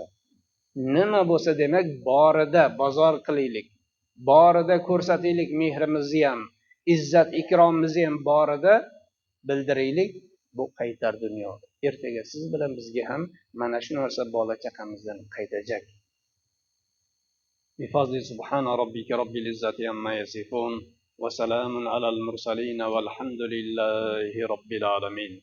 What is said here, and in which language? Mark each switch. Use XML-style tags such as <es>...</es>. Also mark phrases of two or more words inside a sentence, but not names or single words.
<uz>Nima bo'lsa demak borida bozor qilaylik, borida ko'rsataylik mehrimizni ham, izzat ikromimizni ham borida bildiraylik. Bu qaytar dunyo. Ertaga siz bilan bizga ham mana shu narsa bola chaqamizdan qaytajak.</uz> <ar>بفضل سبحان ربك رب العزة عما يصفون وسلام على المرسلين والحمد لله رب العالمين.</ar>